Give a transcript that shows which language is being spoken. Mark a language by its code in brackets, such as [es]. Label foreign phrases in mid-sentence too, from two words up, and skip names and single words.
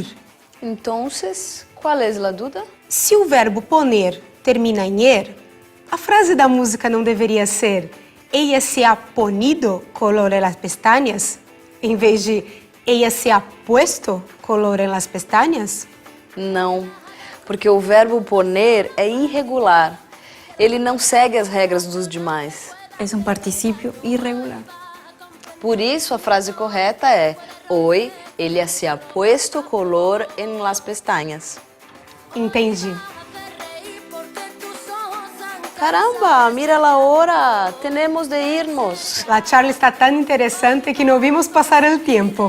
[pt] Então, qual é a dúvida? Se o verbo poner termina em er, a frase da música não deveria ser [es] ella se ha ponido color en las pestañas, [pt] em vez de [es] ella se ha puesto color en las pestañas? [pt] Não, porque o verbo poner é irregular. Ele não segue as regras dos demais. [es] Es un participio irregular. [pt] Por isso, a frase correta é [es] hoy ella se ha puesto color en las pestañas. [pt] Entendi. [es] Caramba, mira a hora, tenemos de irnos. La charla está tan interesante que no vimos pasar el tiempo.